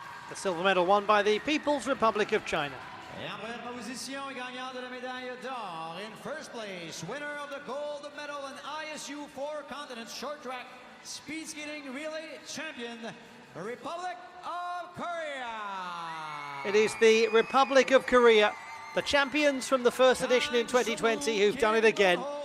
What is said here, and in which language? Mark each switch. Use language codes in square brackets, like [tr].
[en] The silver medal won by the People's Republic of China. [fr] Et en première position, gagnant de la médaille d'or. [en] In first place, winner of the gold medal in ISU 4 continents short track speed skating relay champion, the Republic of Korea. It is the Republic of Korea, the champions from the first edition in 2020, who've done it again.